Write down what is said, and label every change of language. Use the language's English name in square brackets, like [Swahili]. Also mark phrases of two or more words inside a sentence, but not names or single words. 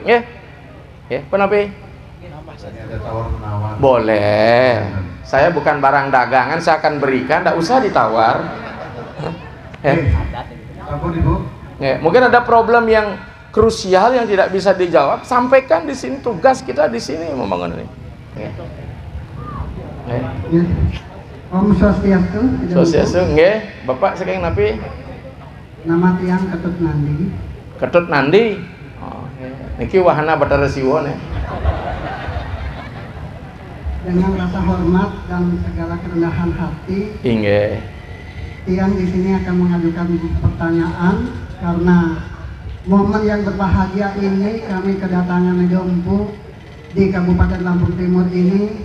[Indonesian] Penapi? Boleh. Saya bukan barang dagangan, saya akan berikan, tidak usah ditawar. Mungkin ada problem yang krusial yang tidak bisa dijawab, sampaikan di sini. Tugas kita di sini membangun ini. [Balinese] Om Swastiastu. Swastiastu, nggih. Bapak saking napi? Nama Tiang Ketut Nandi. Ketut Nandi. Niki wahana Bathara Siwa nih. [Indonesian] Dengan rasa hormat dan segala kerendahan hati, Tiang di sini akan mengajukan pertanyaan karena momen yang berbahagia ini kami kedatangan Medompu di Kabupaten Lampung Timur ini.